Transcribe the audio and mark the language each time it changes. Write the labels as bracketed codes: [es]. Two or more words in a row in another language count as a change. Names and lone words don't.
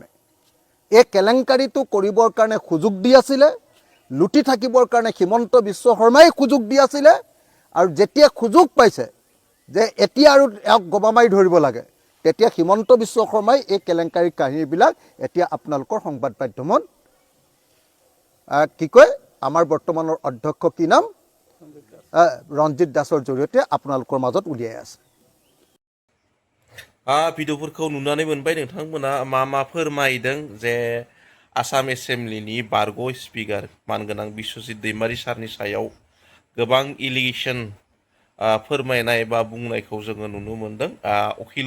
[as] এই কেলেংকাৰীটো কৰিবৰ কাৰণে সুযোগ দি আছিলে লুটি থাকিবৰ কাৰণে হিমন্ত বিশ্ব শৰ্মাই সুযোগ দি আছিলে আৰু যেতিয়া সুযোগ পাইছে যে এতিয়া আৰু এক গবামাই ধৰিব লাগে তেতিয়া হিমন্ত বিশ্ব শৰ্মাই এই কেলেংকাৰীৰ কাহিনীবিলাক এতিয়া আপোনালোকৰ সংবাদ মাধ্যমত কি কয় আমাৰ বৰ্তমানৰ অধ্যক্ষ কি নাম ৰঞ্জিত দাসৰ জৰিয়তে আপোনালোকৰ মাজত উলিয়াই আছে [brx] भिडिअफोरखौ नुनानै मोनबाय नोंथांमोना मा फोरमायदों जे आसाम एसेम्ब्लिनि बारग' स्पिकार मानगोनां बिश्वजित दैमारी सारनि सायाव गोबां इलिगेसन फोरमायनाय बा बुंनायखौ जोङो नुनो मोनदों अखिल